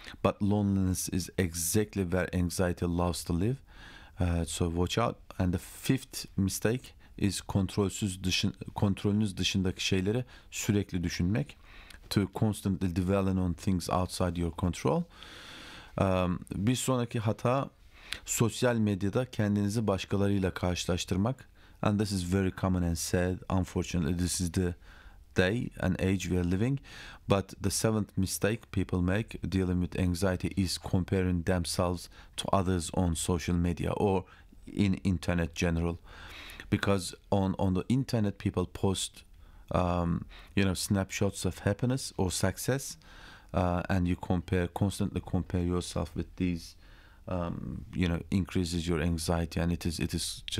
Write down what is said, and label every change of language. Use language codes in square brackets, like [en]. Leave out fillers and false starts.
[en] But loneliness is exactly where anxiety loves to live. So watch out. And the fifth mistake is [tr] kontrolünüz dışındaki şeyleri sürekli düşünmek. [en] To constantly dwelling on things outside your control. [tr] Bir sonraki hata, sosyal medyada kendinizi başkalarıyla karşılaştırmak. [en] And this is very common and sad. Unfortunately, this is the day and age we are living. But the seventh mistake people make dealing with anxiety is comparing themselves to others on social media or in internet general. Because on the internet, people post you know, snapshots of happiness or success, and you constantly compare yourself with these, you know, increases your anxiety, and it is just